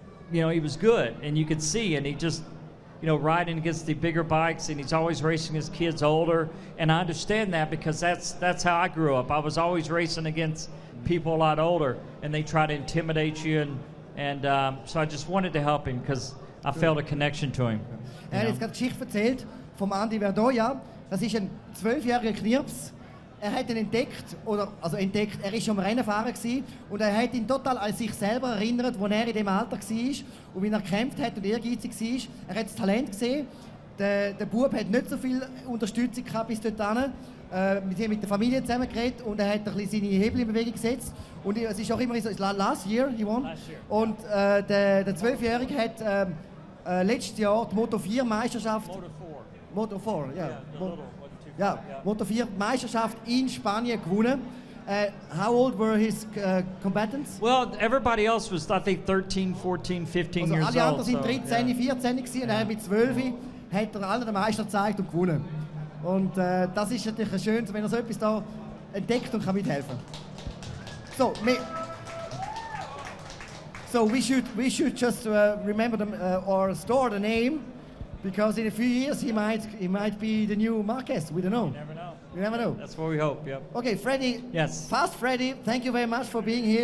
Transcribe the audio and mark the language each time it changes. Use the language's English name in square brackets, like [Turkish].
[English] you know, he was good, and you could see, and he just, you know, riding against the bigger bikes, and he's always racing his kids older, and I understand that because that's how I grew up. I was always racing against people a lot older, and they try to intimidate you, and so I just wanted to help him because I felt a connection to him. [German] Er hat jetzt gerade Geschichte erzählt vom Andy Verdoya. Das ist ein 12-jähriger Knirps. Er hat ihn entdeckt, er ist schon am Rennenfahren gewesen, und er hat ihn total an sich selber erinnert, als er in dem Alter war und wie er gekämpft hat und ehrgeizig war. Er hat das Talent gesehen. Der Bub hat nicht so viel Unterstützung gehabt bis dorthin. Wir haben mit der Familie zusammen geredet und er hat ein bisschen seine Hebel in Bewegung gesetzt. Und es ist auch immer so, [English] last year he won. [German] Und der 12-Jährige hat letztes Jahr die Moto 4 Meisterschaft. Moto 4, ja. Ja, Moto 4 Meisterschaft in Spanien gewonnen. [English] How old were his combatants? Well, everybody else was, I think, 13, 14, 15 years old. [German] Alle anderen sind 13, 14 gewesen, und er mit 12 hat er allen den Meister gezeigt und gewonnen. Und das ist natürlich schön, wenn er so etwas da entdeckt und kann mithelfen. [English] So we should just remember or store the name, because in a few years he might be the new Marquez. We don't know. You never know. That's what we hope. Yep. Okay, Freddie. Yes. Fast Freddie, thank you very much for being here.